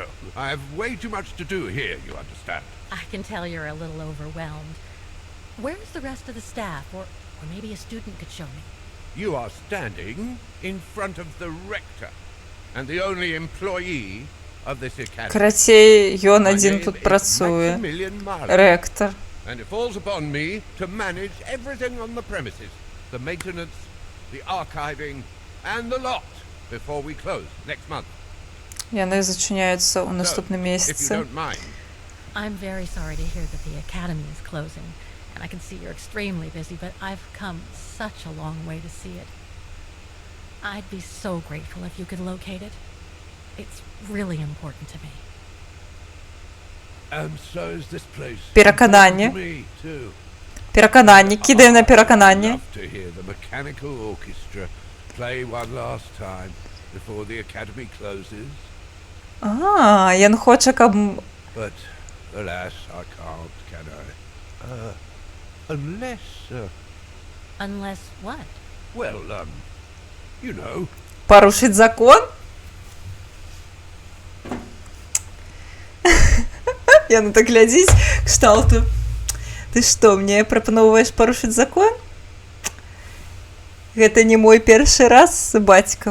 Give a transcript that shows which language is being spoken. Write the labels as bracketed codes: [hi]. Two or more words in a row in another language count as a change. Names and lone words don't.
[en] I have way too much to do here, you understand. I can tell you're a little overwhelmed. Where's the rest of the staff? Or maybe a student could show me. You are standing in front of the rector and the only employee of this academy. [be] Карацей, ён [en] My [be] адзін [en] name [be] тут [en] is [be] працуе. [en] Maximilian Marlowe, [be] Рэктар. [en] and it falls upon me to manage everything on the premises. The maintenance, the archiving, and the lot before we close next month. [be] Яны зачыняюцца ў [en] So, [be] наступным [en] if you [be] месяцы. [en] don't mind, I'm very sorry to hear that the academy is closing. And I can see you're extremely busy, but I've come such a long way to see it. I'd be so grateful if you could locate it. It's really important to me. and so is this place. [be] Перакананне. [en] To me too. [be] Перакананне. Кідаем на перакананне. [en] Love to hear the mechanical orchestra play one last time before the academy closes. [be] Ён хоча, каб... [en] But alas, I can't, can I? Unless, Unless what? well, you know. [be] Парушыць закон? Яна так глядзіць кшталту. Ты што, мне прапаноўваеш парушыць закон? Гэта не мой першы раз, бацька.